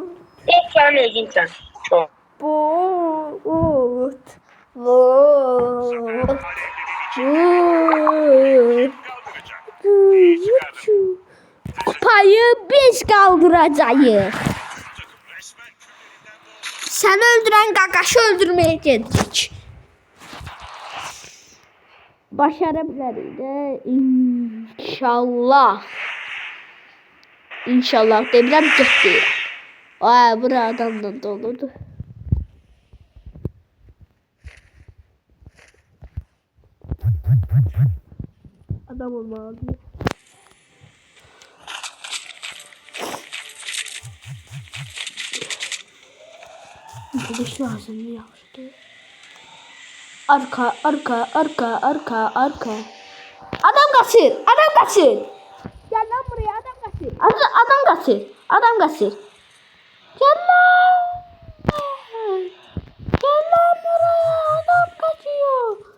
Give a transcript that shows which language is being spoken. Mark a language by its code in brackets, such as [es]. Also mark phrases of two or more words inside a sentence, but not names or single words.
[tr] Yok sen özünsən. Çok. Bot. Bot. Alevli bir kaldıracak. Kupayı biz kaldıracağız. Takım resmen küllerinden doğdu. [az] Səni öldürən qaqaşı öldürməyə gedirik. Başara bilərik də inşallah. İnşallah demirəm getdi. Ay, bura adamla doludur. Adam olmalıdır. Gidiş lazım yaxşıdır. [tr] Arka. Adam kaçır. Gel lan buraya, adam kaçır. Adam kaçır. Gel lan. Gel lan buraya, adam kaçıyor.